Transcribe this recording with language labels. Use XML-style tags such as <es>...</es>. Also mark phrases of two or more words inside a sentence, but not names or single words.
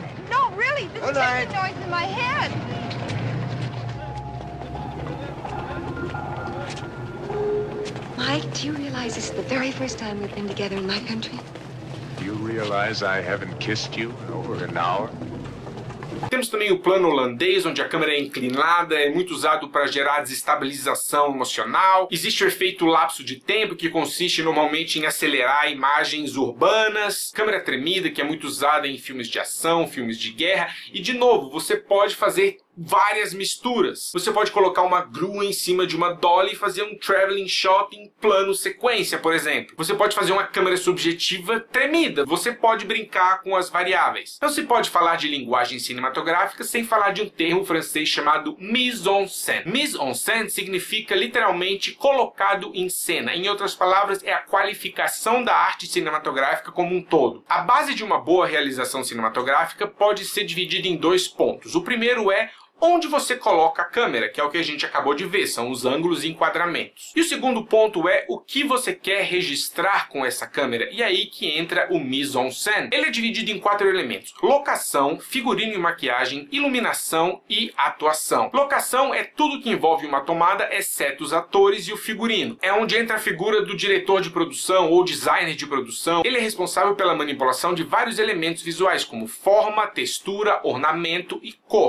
<en>No, really, this Good night. ticking noise in my head. Mike, do you realize this is the very first time we've been together in my country? Do you realize I haven't kissed you in over an hour?</en> <pt>Temos também o plano holandês, onde a câmera é inclinada, é muito usado para gerar desestabilização emocional. Existe o efeito lapso de tempo, que consiste normalmente em acelerar imagens urbanas. Câmera tremida, que é muito usada em filmes de ação, filmes de guerra. E, de novo, você pode fazer várias misturas. Você pode colocar uma grua em cima de uma dolly e fazer um</pt> <en>traveling shot</en> <pt>em plano sequência, por exemplo. Você pode fazer uma câmera subjetiva tremida. Você pode brincar com as variáveis. Não se pode falar de linguagem cinematográfica sem falar de um termo francês chamado mise-en-scène. Mise-en-scène significa literalmente colocado em cena. Em outras palavras, é a qualificação da arte cinematográfica como um todo. A base de uma boa realização cinematográfica pode ser dividida em dois pontos. O primeiro é onde você coloca a câmera, que é o que a gente acabou de ver, são os ângulos e enquadramentos. E o segundo ponto é o que você quer registrar com essa câmera, e aí que entra o mise-en-scène. Ele é dividido em 4 elementos: locação, figurino e maquiagem, iluminação e atuação. Locação é tudo que envolve uma tomada, exceto os atores e o figurino. É onde entra a figura do diretor de produção ou designer de produção. Ele é responsável pela manipulação de vários elementos visuais, como forma, textura, ornamento e cor.</pt>